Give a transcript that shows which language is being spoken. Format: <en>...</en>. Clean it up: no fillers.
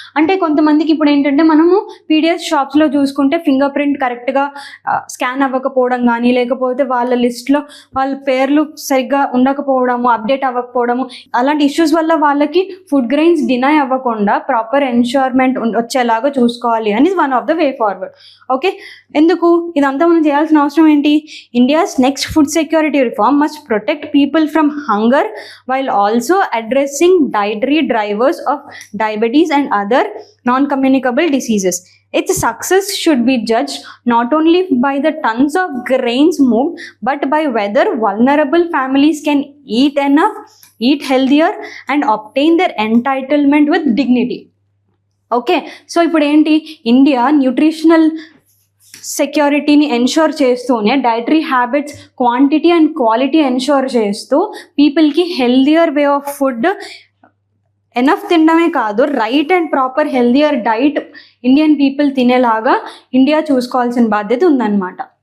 <te>అంటే కొంతమందికి ఇప్పుడు ఏంటంటే మనము పీడిఎస్ షాప్స్లో చూసుకుంటే ఫింగర్ ప్రింట్ కరెక్ట్గా స్కాన్ అవ్వకపోవడం కానీ లేకపోతే వాళ్ళ లిస్ట్లో వాళ్ళ పేర్లు సరిగ్గా ఉండకపోవడము, అప్డేట్ అవ్వకపోవడము, అలాంటి ఇష్యూస్ వల్ల వాళ్ళకి ఫుడ్ గ్రెయిన్స్ డినై అవ్వకుండా ప్రాపర్ ఎన్షూర్మెంట్ వచ్చేలాగా చూసుకోవాలి అని one of the way forward.</te> <en>okay,</en> <te>ఎందుకు ఇదంతా మనం చేయాల్సిన అవసరం ఏంటి?</te> <en>India's next food security reform must protect people from hunger while also addressing dietary drivers of diabetes and other non communicable diseases. Its success should be judged not only by the tons of grains moved, but by whether vulnerable families can eat enough, eat healthier, and obtain their entitlement with dignity.</en> <te>Okay, so ఇప్పుడు ఏంటి, India nutritional సెక్యూరిటీని ensure చేస్తూనే dietary habits quantity and quality ensure చేస్తూ పీపుల్కి healthier way of food enough తినడమే కాదు, right and proper healthier diet Indian people తినేలాగా India చూసుకోవాల్సిన బాధ్యత ఉందన్నమాట.</te>